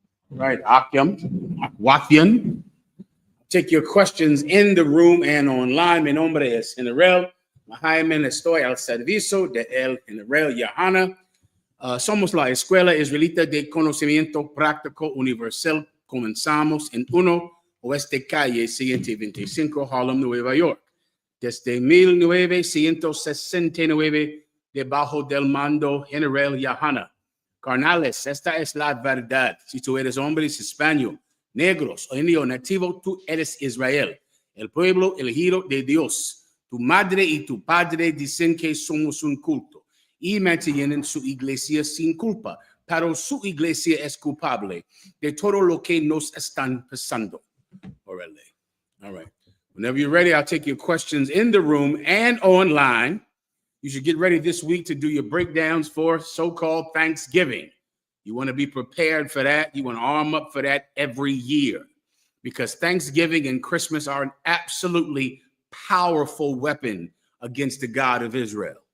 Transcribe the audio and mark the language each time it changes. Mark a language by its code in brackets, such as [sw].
[en] Right, Wakian. Take your questions in the room and online. [es] Mi nombre es General Mahayaman. Estoy al servicio de el General YAHANNA. Somos la Escuela Israelita de Conocimiento Práctico Universal. Comenzamos en 1 Oeste Calle 125, Harlem, Nueva York. Desde 1969, debajo del mando General YAHANNA. Carnales, esta es la verdad. Si tú eres hombre hispano, negros o indio nativo, tú eres Israel, el pueblo elegido de Dios. Tu madre y tu padre dicen que somos un culto y mantienen su iglesia sin culpa, pero su iglesia es culpable de todo lo que nos están pasando. [en] All right. Whenever you're ready, I'll take your questions in the room and online. You should get ready this week to do your breakdowns for so-called Thanksgiving. You want to be prepared for that. You want to arm up for that every year, because Thanksgiving and Christmas are an absolutely powerful weapon against the God of Israel.